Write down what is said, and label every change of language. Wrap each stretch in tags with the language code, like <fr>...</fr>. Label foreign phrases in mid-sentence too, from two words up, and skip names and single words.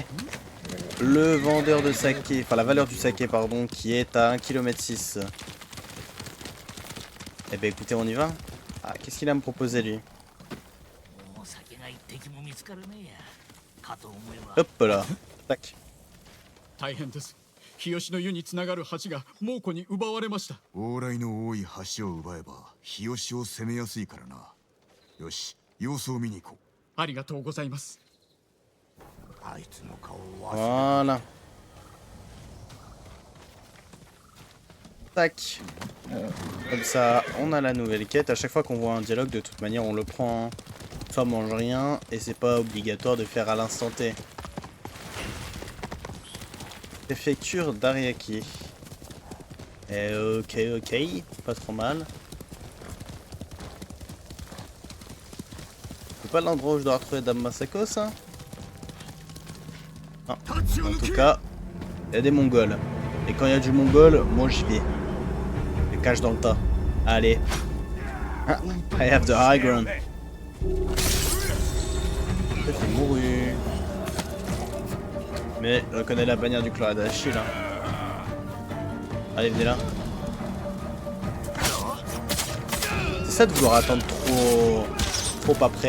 <fr>Le vendeur de saké, enfin la valeur du saké, pardon, qui est à 1,6 km. Eh ben écoutez, on y va. Ah, qu'est-ce qu'il a à me proposer lui? Hop là. Tac.</fr> <ja>日吉の湯につながる橋が猛虎に奪われました。往来の多い橋を奪えば日吉を攻めやすいからな。よし、様子を見に行こう。ありがとうございます。あいつの顔を忘れ</ja> <fr>Voilà. Tac. Comme ça, on a la nouvelle quête. À chaque fois qu'on voit un dialogue, de toute manière, on le prend. Ça mange rien et c'est pas obligatoire de faire à l'instant T. Préfecture d'Ariaki. Ok, pas trop mal. C'est pas l'endroit où je dois retrouver Dame Masako, ça? Non. En tout cas, il y a des Mongols. Et quand il y a du Mongol, moi j'y vais. Je cache dans le tas. Allez.</fr> <en>I have the high ground.</en> <fr>Peut-être qu'il est mouru. Mais je reconnais la bannière du clan d'Achille. Hein. Allez, venez là. C'est ça de vouloir attendre trop après.</fr>